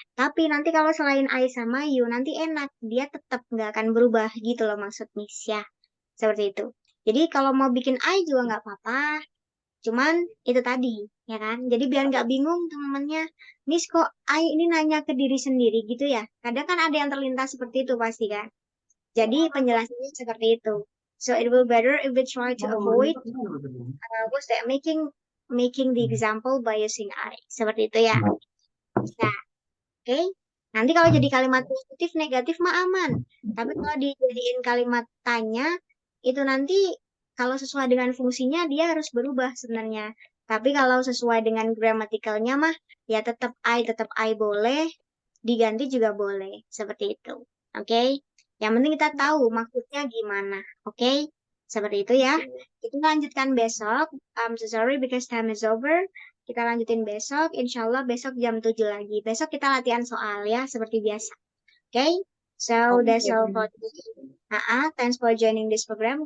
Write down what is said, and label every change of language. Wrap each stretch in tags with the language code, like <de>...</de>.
<id>Tapi nanti kalau selain I sama you, nanti enak, dia tetap nggak akan berubah gitu loh maksud Miss ya. Seperti itu. Jadi kalau mau bikin I juga nggak apa-apa, cuman itu tadi, ya kan. Jadi biar nggak bingung teman-temannya, Miss kok I ini nanya ke diri sendiri gitu ya. Kadang kan ada yang terlintas seperti itu pasti kan. Jadi penjelasannya seperti itu.</id> <en>So it will better if we try to avoid what's that making the example by using I.</en> <id>Seperti itu ya. Nah, oke. Nanti kalau jadi kalimat positif negatif mah aman. Tapi kalau dijadiin kalimat tanya itu nanti kalau sesuai dengan fungsinya dia harus berubah sebenarnya. Tapi kalau sesuai dengan gramatikalnya mah ya tetap I boleh, diganti juga boleh. Seperti itu. Oke. Yang penting kita tahu maksudnya gimana. Oke. Seperti itu ya. Kita lanjutkan besok.</id> <en>I'm so sorry because time is over.</en> <id>Kita lanjutin besok. Insya Allah besok jam 7 lagi. Besok kita latihan soal ya, seperti biasa. Okay?</id> <en>So that's all for today. Thanks for joining this program.</en>